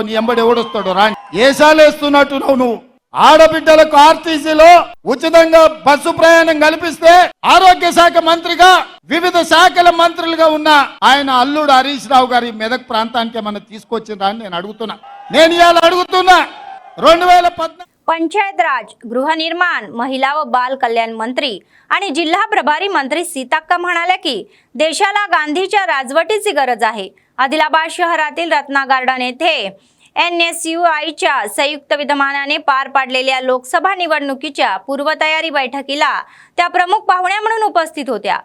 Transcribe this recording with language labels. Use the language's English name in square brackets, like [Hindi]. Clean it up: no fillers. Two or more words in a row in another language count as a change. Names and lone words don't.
[Telugu] నీ ఎంబడి ఎవడొస్తాడో రా. ఏసాలేస్తున్నట్టున్నావు నువ్వు. ఆడబిడ్డలకు ఆర్టీసీలో ఉచితంగా బస్సు ప్రయాణం కల్పిస్తే ఆరోగ్య శాఖ మంత్రిగా వివిధ శాఖల మంత్రులుగా ఉన్న ఆయన అల్లుడు హరీష్ రావు గారి మెదక్ ప్రాంతానికి ఏమన్నా తీసుకొచ్చిండ్రా అని నేను అడుగుతున్నా. నేను ఇవాళ అడుగుతున్నా. 2014 [Marathi] पंचायत राज, गृहनिर्माण, महिला व बाल कल्याण मंत्री आणि जिल्हा प्रभारी मंत्री सीताक्का म्हणाल्या की देशाला गांधीच्या राजवटीची गरज आहे. आदिलाबाद शहरातील रत्ना गार्डन येथे NSUIच्या संयुक्त विद्यमानाने पार पाडलेल्या लोकसभा निवडणुकीच्या पूर्वतयारी बैठकीला त्या प्रमुख पाहुण्या म्हणून उपस्थित होत्या.